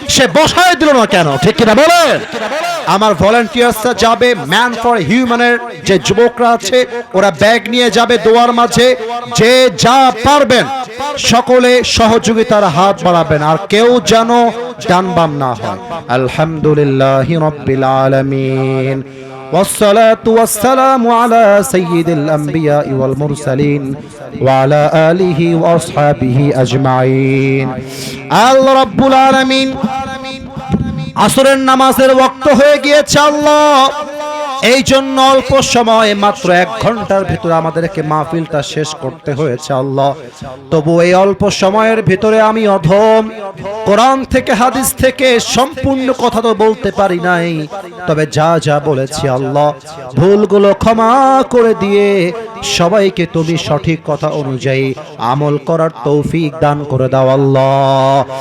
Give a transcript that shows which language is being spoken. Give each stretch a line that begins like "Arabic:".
Bangla: সে বসায় দিল না কেন, ঠিক কিনা বলেন? আমার ভলান্টিয়ার্সরা যাবে, ম্যান ফর হিউম্যানের যে যুবকরা আছে ওরা ব্যাগ নিয়ে যাবে দোয়ার মাঝে। যে যা পারবেন সকলে সহযোগিতার হাত বাড়াবেন, আর কেউ যেন ডান বাম না হয়।
Arabic: আলহামদুলিল্লাহি রাব্বিল আলামিন والصلاة والسلام على سيد الأنبياء والمرسلين وعلى آله وأصحابه أجمعين।
Bangla: আল্লাহ রাব্বুল আলামিন আসরের নামাজের ওয়াক্ত হয়ে গিয়েছে আল্লাহ, এই জন্য অল্প সময়, মাত্র 1 ঘন্টার ভিতরে আমাদেরকে মাহফিলটা শেষ করতে হয়েছে আল্লাহ। তবু এই অল্প সময়ের ভিতরে আমি অধম, কোরআন থেকে হাদিস থেকে সম্পূর্ণ কথা তো বলতে পারি নাই, তবে যা যা বলেছি আল্লাহ ভুলগুলো ক্ষমা করে দিয়ে সবাইকে তুমি সঠিক কথা অনুযায়ী আমল করার তৌফিক দান করে দাও আল্লাহ।